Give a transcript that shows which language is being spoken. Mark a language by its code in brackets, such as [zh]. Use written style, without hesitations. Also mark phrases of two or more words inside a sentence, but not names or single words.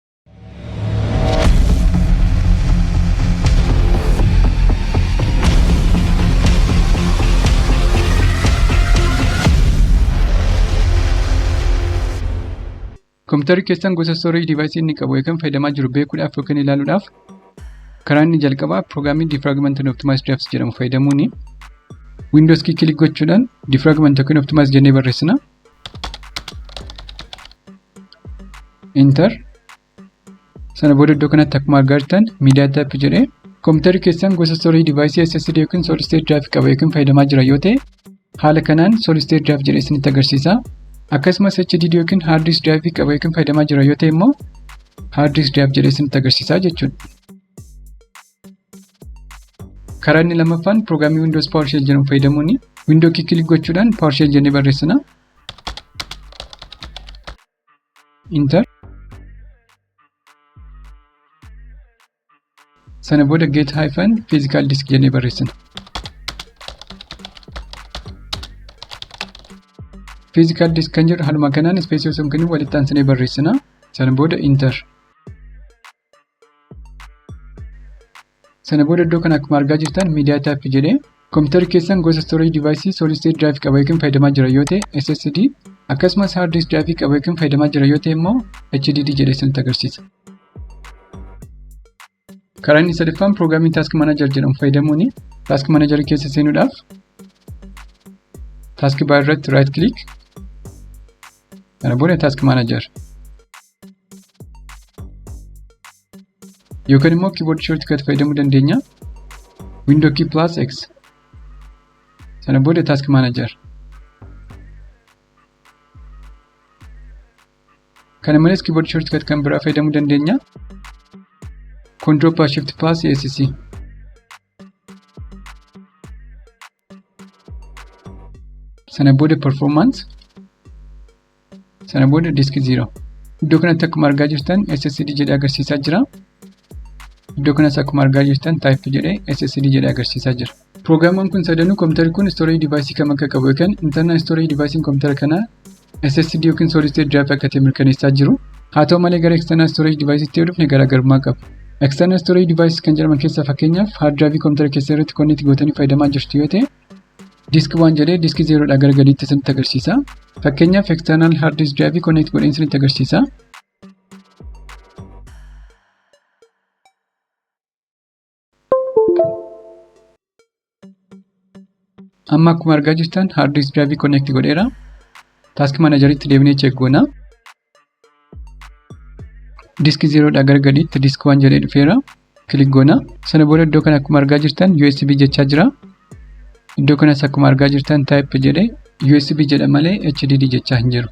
[om] Kompiitarri keessan gosa [en] storage device [om] inni qabu yookaan fayyadamaa jiru beekuudhaaf yookaan ilaaluudhaaf karaa inni jalqabaa [en] Programming Defragment and Optimize Drafts [om] jedhamu fayyadamuuni. [en] Windows key [om] click gochuudhaan defragment yookaan optimize jennee barreessina. Enter. Sana booda iddoo kanatti akkuma argaa jirtan [en] media type [om] jedhee kompiitarri keessan gosa [en] storage device SSD [om] yookaan [en] solid state drive [om] qaba yookaan fayyadamaa jira yoo ta'e haala kanaan [en] solid state drive [om] jedhee isinitti agarsiisa. Akkasumas HDD yookiin [en] hard disk drive [om] qaba yookiin fayyadamaa jira yoo ta'e immoo [en] hard disk drive [om] jedhee isinitti agarsiisa jechuudha. Karaa inni lammaffaan [en] Programming Windows PowerShell [om] jedhamu fayyadamuuni. [en] Window key [om] click gochuudhaan PowerShell jennee barreessina. Enter. Sana booda [en] get-physical disk [om] jennee barreessina. [en] Physical disk [om] kan jedhu haluma kanaan space osoo hin kennin walitti aansinee barreessina. Sana booda enter. Sana booda iddoo kana akkuma argaa jirtan [en] media type [om] jedhee kompiitarri keessan gosa [en] storage device solid state drive [om] qaba yookiin fayyadamaa jira yoo ta'e SSD akkasumas [en] hard disk drive [om] qaba yookiin fayyadamaa jira yoo ta'e immoo HDD jedhee isinitti agarsiisa. Karaa inni sadaffaan [en] Programming Task Manager [om] jedhamu fayyadamuuni. Task Manager keessa seenuudhaaf [en] task bar [om] irratti [en] right click. [om] Sana booda task manager. Yookaan immoo [en] keyboard shortcut [om] fayyadamuu dandeenya. [en] Window key plus X. [om] Sana booda task manager. Kana malees [en] keyboard shortcut [om] kan biraa fayyadamuu dandeenya. [en] Control plus shift plus ESC. [om] Sana booda performance. Sana booda disk 0. Iddoo kanatti akkuma argaa jirtan SSD jedhee agarsiisaa jira. Iddoo kanas akkuma argaa jirtan type jedhee SSD jedhee agarsiisaa jira. Pirogiraamiin kun sadanuu kompiitarri kun [en] storage device [om] kam akka qabu yookaan [en] internal storage device [om] kompiitara kanaa SSD yookiin [en] solid state drive [om] akka ta'e mirkaneessaa jiru. Haa ta'u malee gara [en] external storage device [om] itti dhufne garaagarummaa qabu. [en] External storage device [om] kan jedhaman keessaa fakkeenyaaf [en] hard drive [om] kompiitara keessa irratti connect gootanii fayyadamaa jirtu yoo ta'e disk 1 jedhee disk 0 dha gara gadiitti isinitti agarsiisa. Fakkeenyaaf [en] external hard disk drive [om] connect godhee isinitti agarsiisa. Amma akkuma argaa jirtan [en] hard disk drive [om] connect godheera. Task manageritti deebinee check goona. Disk 0 dha gara gadiitti disk 1 jedhee dhufeera. Click goona. Sana booda iddoo kana akkuma argaa jirtan USB jechaa jira. Iddoo kanas akkuma argaa jirtan type jedhee USB jedha malee HDD jechaa hin jiru.